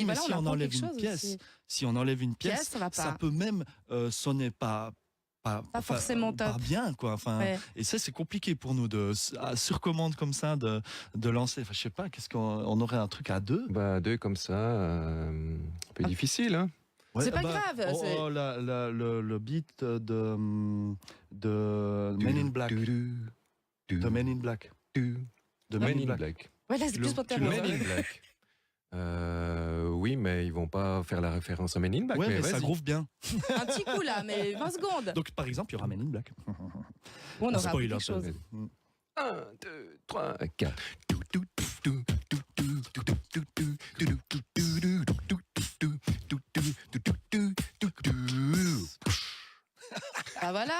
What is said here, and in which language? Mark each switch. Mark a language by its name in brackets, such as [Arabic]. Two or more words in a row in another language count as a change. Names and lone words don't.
[French] Mais si on enlève une pièce, ça peut même sonner pas pas forcément top. pas bien, quoi. Enfin, Ouais. et ça, c'est compliqué pour nous sur commande comme ça de lancer. Enfin, je sais pas, qu'est-ce qu'on aurait un truc à 2? Bah, 2 comme ça, un peu difficile, hein. Ouais, C'est pas grave, c'est- le beat de Men in Black. De Men in Black. De Men in Black. Ouais, là, c'est plus pour tu terminer. l'as- Men in Black. Oui, mais ils vont pas faire la référence à Men in Black. Ouais, mais ça vas-y. groove bien. Un petit coup là, mais 20 secondes. Donc, par exemple, il y aura Men in Black. Bon, on aura spoil appris un quelque peu. chose. 1, 2, 3, 4. Ah voilà.